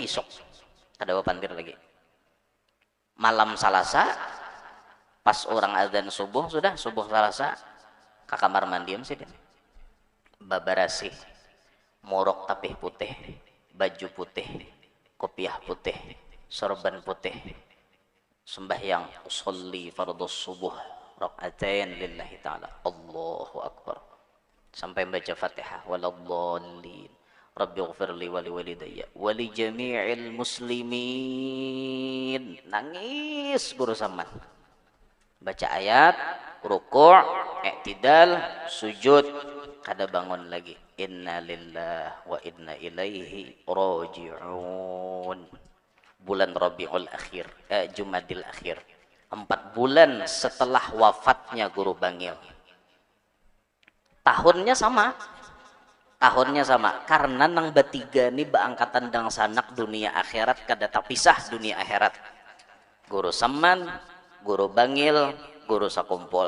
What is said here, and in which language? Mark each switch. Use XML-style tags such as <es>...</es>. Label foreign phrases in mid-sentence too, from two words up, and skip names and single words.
<bjn>isok kada pandir lagi malam Salasa pas orang azan subuh sudah subuh Salasa ke kamar mandian sih babarasi morok tapih putih baju putih kopiah putih sorban putih sembahyang</bjn> <ar>أصلي فرض الصبح ركعتين لله تعالى الله أكبر</ar> <bjn>sampai baca Fatihah</bjn> <ar>ولا الضالين رب اغفر لي ولوالدي ولجميع المسلمين</ar> <bjn>nangis guru saman baca ayat ruku' i'tidal sujud kada bangun lagi</bjn> <ar>إنا لله وإنا إليه راجعون</ar> <bjn>bulan Rabiul Akhir Jumadil Akhir 4 bulan setelah wafatnya guru Bangil tahunnya sama karena nang bertiga nih baangkatan dang sanak dunia akhirat kada tapisah dunia akhirat guru Saman guru Bangil, guru sakumpul</bjn>